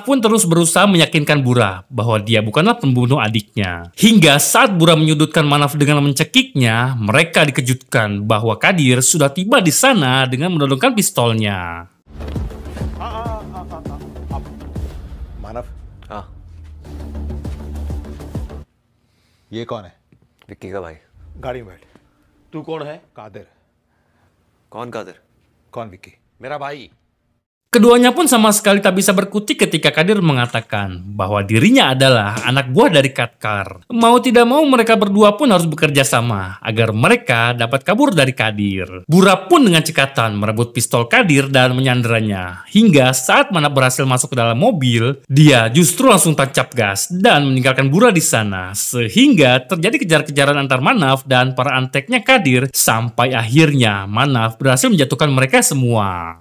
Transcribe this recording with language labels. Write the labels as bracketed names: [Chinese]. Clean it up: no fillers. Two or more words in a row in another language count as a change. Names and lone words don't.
[Indonesian] pun terus berusaha meyakinkan Bura bahwa dia bukanlah pembunuh adiknya. Hingga saat Bura menyudutkan Manaf dengan mencekiknya, mereka dikejutkan bahwa Kadir sudah tiba di sana dengan menodongkan pistolnya. [Hindi] मानव हाँ ये कौन है? विक्की का भाई। गाड़ी में बैठ। तू कौन है कादिर। कौन कादिर? कौन विक्की? मेरा भाई [Indonesian] Keduanya pun sama sekali tak bisa berkutik ketika Kadir mengatakan bahwa dirinya adalah anak buah dari Katkar. Mau tidak mau mereka berdua pun harus bekerja sama agar mereka dapat kabur dari Kadir. Bura pun dengan cekatan merebut pistol Kadir dan menyanderanya. Hingga saat Manaf berhasil masuk ke dalam mobil, dia justru langsung tancap gas dan meninggalkan Bura di sana. Sehingga terjadi kejar-kejaran antar Manaf dan para anteknya Kadir sampai akhirnya Manaf berhasil menjatuhkan mereka semua.